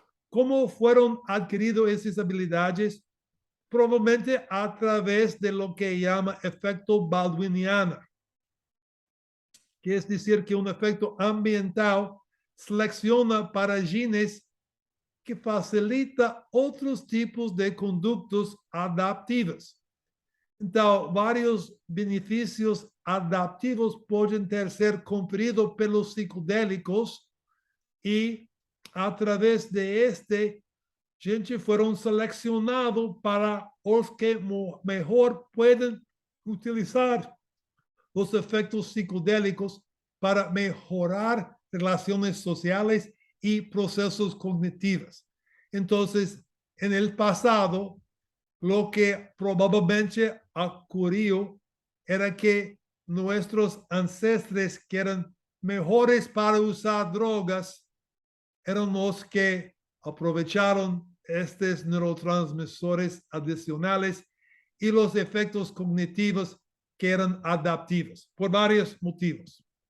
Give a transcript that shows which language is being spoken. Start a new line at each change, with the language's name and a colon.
Spanish: ¿Cómo fueron adquiridas esas habilidades? Probablemente a través de lo que llama efecto baldwiniano, que es decir, que un efecto ambiental selecciona para genes que facilita otros tipos de conductas adaptivas.
Portuguese: Então, vários benefícios adaptivos podem ser cumpridos pelos psicodélicos e, através de gente foram selecionados para os que melhor podem utilizar os efectos psicodélicos
Spanish: para mejorar relaciones sociales y procesos cognitivos. Entonces, en el pasado, lo que probablemente ocurrió era que nuestros ancestros que eran mejores para usar drogas eran los que aprovecharon estos neurotransmisores adicionales y los efectos cognitivos que eran adaptivos por varios motivos.